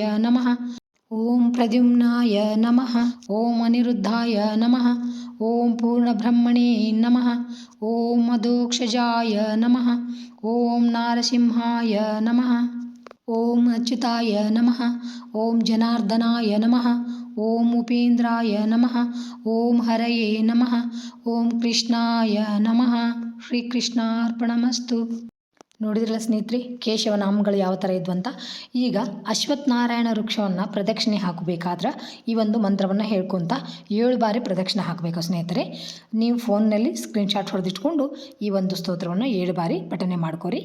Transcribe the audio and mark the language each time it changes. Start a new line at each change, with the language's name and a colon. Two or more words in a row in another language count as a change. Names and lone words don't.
Sanskrit: ನಮಃ, ಓಂ ಪ್ರದ್ಯುಮ್ನಾಯ ನಮಃ, ಓಂ ಅನಿರುದ್ಧಾಯ ನಮಃ, ಓಂ ಪೂರ್ಣಬ್ರಹ್ಮಣೇ ನಮಃ, ಓಂ ಮಧೋಕ್ಷಜಾಯ ನಮಃ, ಓಂ ನಾರಸಿಂಹಾಯ ನಮಃ, ಓಂ ಅಚ್ಯುತಾಯ ನಮಃ, ಓಂ ಜನಾರ್ದನಾಯ ನಮಃ, ಓಂ ಉಪೇಂದ್ರಾಯ ನಮಃ, ಓಂ ಹರಯೇ ನಮಃ, ಓಂ ಕೃಷ್ಣಾಯ ನಮಃ. ಶ್ರೀಕೃಷ್ಣಾರ್ಪಣಮಸ್ತು.
Kannada: ನೋಡಿದ್ರಲ್ಲ ಸ್ನೇಹಿತರೆ, ಕೇಶವ ನಾಮಗಳು ಯಾವ ಥರ ಇದ್ವು ಅಂತ. ಈಗ ಅಶ್ವತ್ಥ ನಾರಾಯಣ ವೃಕ್ಷವನ್ನು ಪ್ರದಕ್ಷಿಣೆ ಹಾಕಬೇಕಾದ್ರೆ ಈ ಒಂದು ಮಂತ್ರವನ್ನು ಹೇಳ್ಕೊತ 7 ಬಾರಿ ಪ್ರದಕ್ಷಿಣೆ ಹಾಕಬೇಕು ಸ್ನೇಹಿತರೆ. ನೀವು ಫೋನ್ನಲ್ಲಿ ಸ್ಕ್ರೀನ್ಶಾಟ್ ಹೊಡೆದಿಟ್ಕೊಂಡು ಈ ಒಂದು ಸ್ತೋತ್ರವನ್ನು 7 ಬಾರಿ ಪಠನೆ ಮಾಡ್ಕೊರಿ.